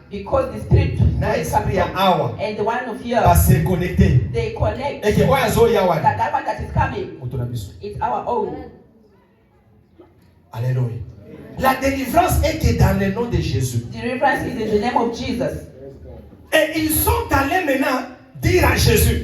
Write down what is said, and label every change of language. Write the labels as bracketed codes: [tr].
[en] because the spirit and the one of here, [fr] va se connecter. [en] They connect. [fr] Et que that [en] one that is coming, it's our own. Alléluia. [fr] La délivrance est que dans le nom de Jésus. [en] Deliverance is in the name of Jesus. [fr] Et ils sont allés maintenant dire à Jésus.